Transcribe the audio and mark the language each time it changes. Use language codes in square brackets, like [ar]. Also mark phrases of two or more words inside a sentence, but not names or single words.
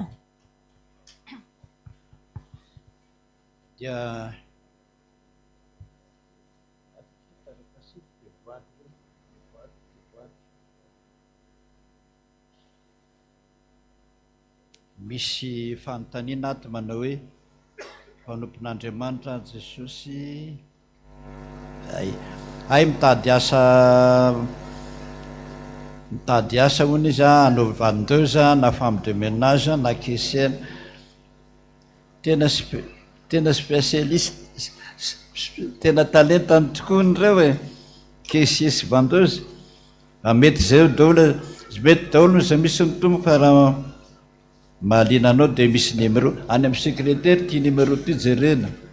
[mg] dia misy fanontaniana ato manao hoe mpanompon'Andriamanitra Jesosy ay mitady asa mitady asa hono izy anaova vendeuse na [fr] femme de ménage [mg] na caissière tena spécialiste tena talentany tokoa nyreo e caissier sy vendeuse mety zay daholo mety daholo zay misy ny tombo fa raha mahaliana anao dia misy numéro any amin'ny secrétaire ty numéro ty jerena